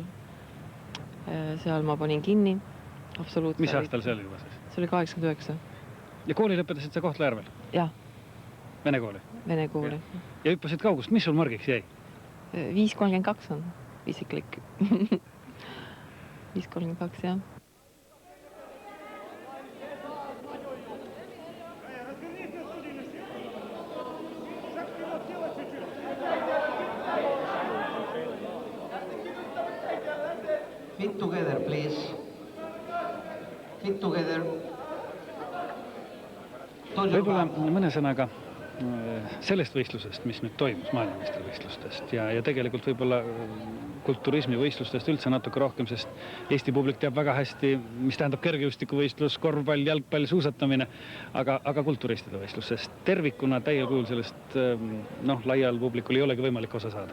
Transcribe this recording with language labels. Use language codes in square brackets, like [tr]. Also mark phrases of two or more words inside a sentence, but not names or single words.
[et] Seal ma panin kinni. Absoluutselt. Mis aastal see oli juba siis? See oli 89. Ja kooli lõpetasid sa Kohtla-Järvel? Jah. Vene kooli? Vene kooli. Ja hüppasid kaugust. Mis sul margiks jäi? 5.32 on isiklik. 5.32, jah. [en] Fit together, please. Fit together. [et] Võib-olla mõne sõnaga sellest võistlusest, mis nüüd toimus maailmameistrivõistlustest ja tegelikult võib-olla kulturismivõistlustest üldse natuke rohkem, sest Eesti publik teab väga hästi, mis tähendab kergejõustikuvõistlus, korvpall, jalgpall, suusatamine, aga kulturistide võistlus, sest tervikuna täiel kujul sellest laial publikul ei olegi võimalik osa saada.